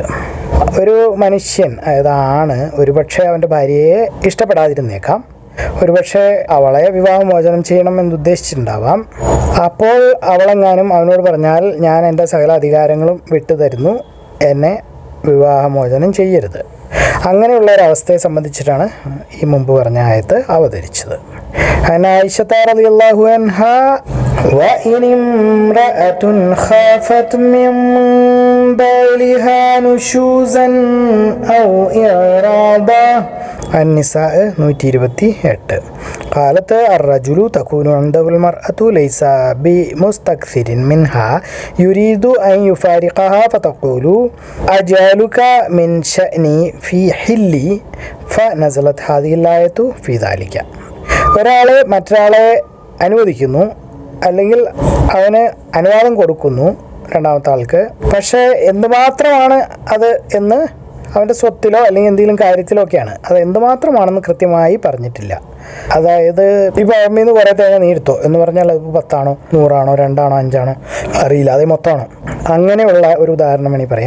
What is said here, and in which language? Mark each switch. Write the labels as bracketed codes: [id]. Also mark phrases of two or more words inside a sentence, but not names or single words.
[ml] ഒരു മനുഷ്യൻ, അതായത് ആണ്, ഒരുപക്ഷെ അവൻ്റെ ഭാര്യയെ ഇഷ്ടപ്പെടാതിരുന്നേക്കാം, ഒരുപക്ഷെ അവളെ വിവാഹമോചനം ചെയ്യണമെന്ന് ഉദ്ദേശിച്ചിട്ടുണ്ടാവാം. അപ്പോൾ അവളെങ്ങാനും അവനോട് പറഞ്ഞാൽ, ഞാൻ എൻ്റെ സകല അധികാരങ്ങളും വിട്ടുതരുന്നു, എന്നെ വിവാഹമോചനം ചെയ്യരുത്, അങ്ങനെയുള്ള ഒരവസ്ഥയെ സംബന്ധിച്ചിട്ടാണ് ഈ മുമ്പ് പറഞ്ഞ ആയത്ത് അവതരിച്ചത്. [ar] ആയിഷ رضي الله عنها وَإِنِ امْرَأَةٌ خَافَتْ مِنْ بَعْلِهَا نُشُوزًا أَوْ إِعْرَاضًا النساء 128. قالت الرجل تكون عنده المرأة ليس بمستكثر منها يريد أن يفارقها فتقول أجعلك من شأني في حلي فنزلت هذه الآية في ذلك. [ml] ഒരാൾ മറ്റൊരാളെ അനുവദിക്കുന്നു, അല്ലെങ്കിൽ അവന് അനുവാദം കൊടുക്കുന്നു രണ്ടാമത്തെ ആൾക്ക്, പക്ഷേ എന്തുമാത്രമാണ് അത് എന്ന് അവൻ്റെ സ്വത്തിലോ അല്ലെങ്കിൽ എന്തെങ്കിലും കാര്യത്തിലോ ഒക്കെയാണ്, അത് എന്തുമാത്രമാണെന്ന് കൃത്യമായി പറഞ്ഞിട്ടില്ല. അതായത് ഇപ്പോൾ അമ്മയിൽ നിന്ന് കുറേ തേങ്ങ നീ എടുത്തോ എന്ന് പറഞ്ഞാൽ അത് 10 ആണോ 100 ആണോ 2 ആണോ 5 ആണോ അറിയില്ല, അത് മൊത്തമാണോ, അങ്ങനെയുള്ള ഒരു ഉദാഹരണം വേണമെങ്കിൽ പറയാം.